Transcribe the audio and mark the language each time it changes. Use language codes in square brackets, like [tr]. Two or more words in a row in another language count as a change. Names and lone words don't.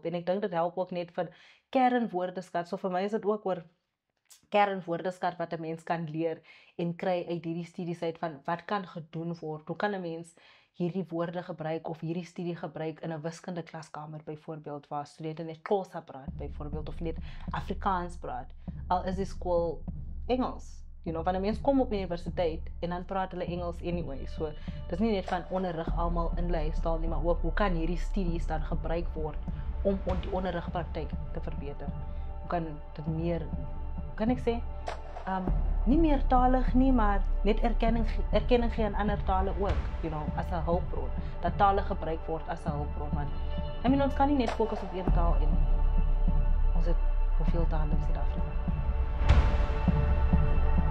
[af] En ek dink dit help ook net vir kernwoordeskat. So vir my is dit ook oor kernwoordeskat wat 'n mens kan leer en kry uit hierdie studies uit van wat kan gedoen word. Hoe kan 'n mens hierdie woorde gebruik of hierdie studie gebruik in 'n wiskunde klaskamer byvoorbeeld waar studente net Xhosa praat byvoorbeeld of net Afrikaans praat. Al is die skool Engels. [en] You know, [af] wanneer mense kom op universiteit en dan praat hulle Engels anyway. So dis nie net van onderrig almal in hulle huistaal nie, maar ook hoe kan hierdie studies dan gebruik word om die onderrigpraktyk te verbeter. Hoe kan dit meer, kan ek sê, nie meertalig nie, maar net erkenning gee aan ander tale ook, [en] you know, [af] as 'n hulpbron. Dat tale gebruik word as 'n hulpbron. Want [en] I mean, [af] ons kan nie net fokus op een taal en ons het hoeveel tale in Suid-Afrika.